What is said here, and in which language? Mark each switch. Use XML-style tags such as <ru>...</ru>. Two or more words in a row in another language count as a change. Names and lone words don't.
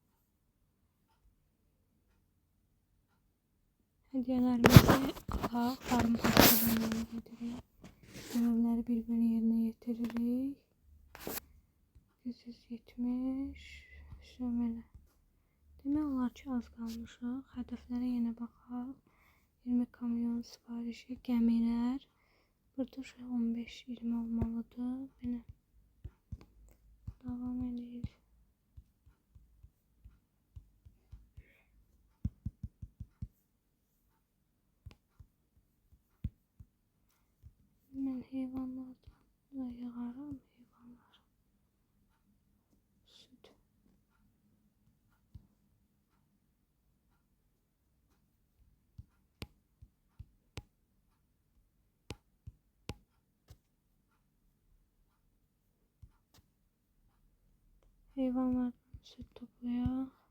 <az>Hediyelerimizi alaq. Farmpas hedeflerine getirək.</az> <tr>Görevleri birbirine yerine getiririk. 170 şömele.</tr> <az>Demək olar ki, az qalmışıq. Hədəflərə yenə baxaq. 20 kamyon sifarişi, gəmilər. Burada 15-20 olmalıdır. Belə devam edirik. Mən heyvanlardan da yığaram. Heyvanlar. Süt. Hayvanlardan süt toplayaq.</az>